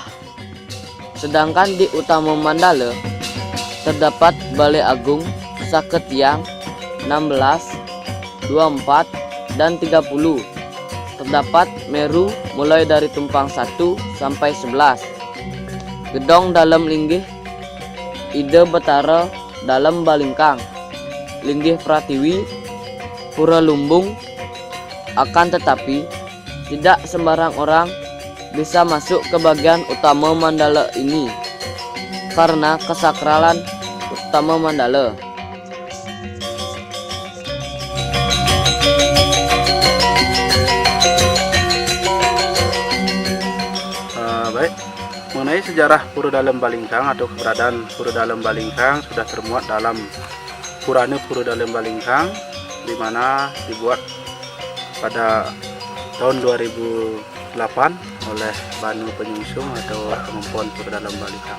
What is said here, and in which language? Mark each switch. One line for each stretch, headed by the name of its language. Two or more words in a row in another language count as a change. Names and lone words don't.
Indonesian: Sedangkan di Utama Mandala terdapat Balai Agung Saketiang 16, 24, dan 30. Terdapat Meru mulai dari tumpang 1 sampai 11. Gedong dalam linggih Ide Betara Dalam Balingkang, linggih Pratiwi, Pura Lumbung. Akan tetapi tidak sembarang orang bisa masuk ke bagian Utama Mandala ini karena kesakralan Utama Mandala. Mengenai sejarah Pura Dalam Balingkang atau keberadaan Pura Dalam Balingkang sudah termuat dalam Purana Pura Dalam Balingkang, di mana dibuat pada tahun 2008 oleh Banu Penyungsung atau Kemampuan Pura Dalam Balingkang.